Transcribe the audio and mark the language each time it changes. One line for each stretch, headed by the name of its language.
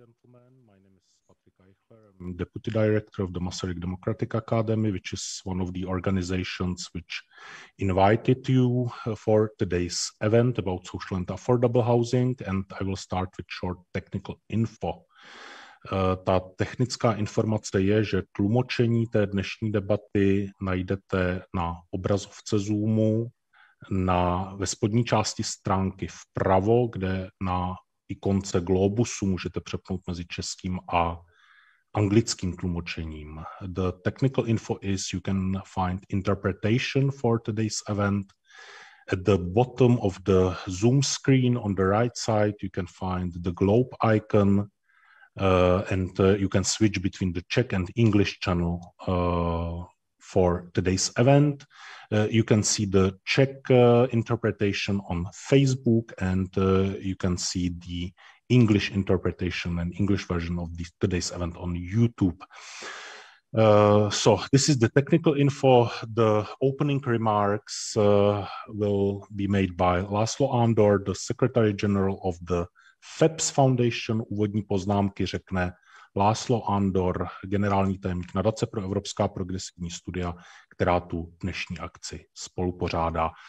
English: My name is Patrick Eichler. I'm deputy director of the Masaryk Democratic Academy, which is one of the organizations which invited you for today's event about social and affordable housing. And I will start with short technical info.
Czech: Ta technická informace je, že tlumočení té dnešní debaty najdete na obrazovce Zoomu, ve spodní části stránky vpravo, kde na ikonce globusu můžete přepnout mezi českým a anglickým tlumočením.
English: The technical info is you can find interpretation for today's event. At the bottom of the Zoom screen on the right side, you can find the globe icon. And you can switch between the Czech and English channel for today's event. You can see the Czech interpretation on Facebook, and you can see the English interpretation and English version of today's event on YouTube. So this is the technical info. The opening remarks will be made by László Andor, the Secretary General of the FEPS Foundation.
Czech: Úvodní poznámky řekne László Andor, generální tajemník Nadace pro evropská progresivní studia, která tu dnešní akci spolupořádá.